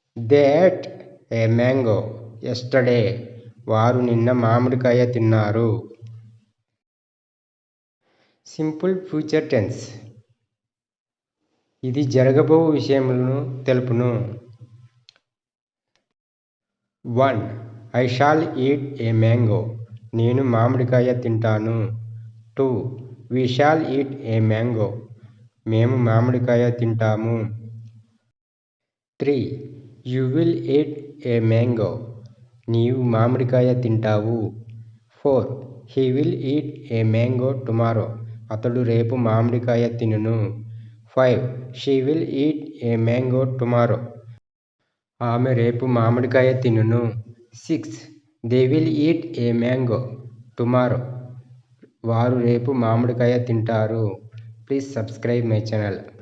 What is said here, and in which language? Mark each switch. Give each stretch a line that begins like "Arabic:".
English: They ate a mango yesterday.
Telugu: వారు నిన్న మామిడికాయ తిన్నారు. సింపుల్ ఫ్యూచర్ టెన్స్ ఇది జరగబో విషయములను తెలుపును.
English: 1. I shall eat a mango.
Telugu: నేను మామిడికాయ తింటాను.
English: 2. We shall eat a mango.
Telugu: మేము మామిడికాయ తింటాము.
English: 3. You will eat a mango.
Telugu: నీవు మామిడికాయ తింటావు.
English: 4. He will eat a mango tomorrow.
Telugu: అతడు రేపు మామిడికాయ తినును.
English: 5. She will eat a mango tomorrow.
Telugu: ఆమె రేపు మామిడికాయ తినును.
English: 6. They will eat a mango tomorrow.
Telugu: వారు రేపు మామిడికాయ తింటారు.
English: Please subscribe my channel.